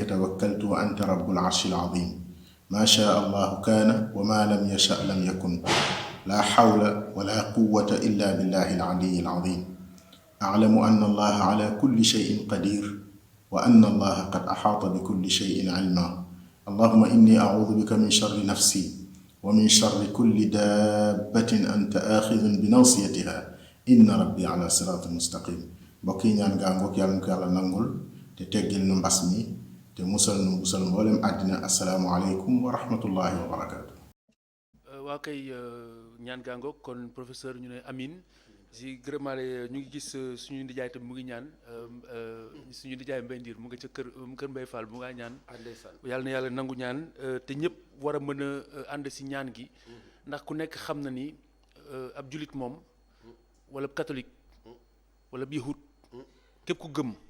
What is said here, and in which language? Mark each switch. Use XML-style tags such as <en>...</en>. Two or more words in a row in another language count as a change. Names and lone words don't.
<ar>توكلت وأنت رب العرش العظيم ما شاء الله كان وما لم يشأ لم يكن لا حول ولا قوة إلا بالله العلي العظيم أعلم أن الله على كل شيء قدير وأن الله قد أحاط بكل شيء علما اللهم إني أعوذ بك من شر نفسي ومن شر كل دابة أنت آخذ بناصيتها إن ربي على صراط مستقيم</ar> <wo>mbokk yi ñaan gaa ngoog yàlla na ko yàlla nangul te teggil nu mbas mi te musal mboolem àddina</wo> <ar>السلام عليكم ورحمة الله وبركاته.</ar> <wo>waa kay ñaan gaa ngoog kon professeur ñu ne amin si gërëmaale ñu ngi gis suñu ndijaay tam mu ngi ñaan suñu ndijaay Mbay Ndiir mu nga ca kër Mbay Fall mu ngaa ñaan yàlla na yàlla nangu ñaan te ñëpp war a mën a ànd si ñaan gi ndax ku nekk xam na ni ab julit moom wala catholique wala yahud képp ku</wo>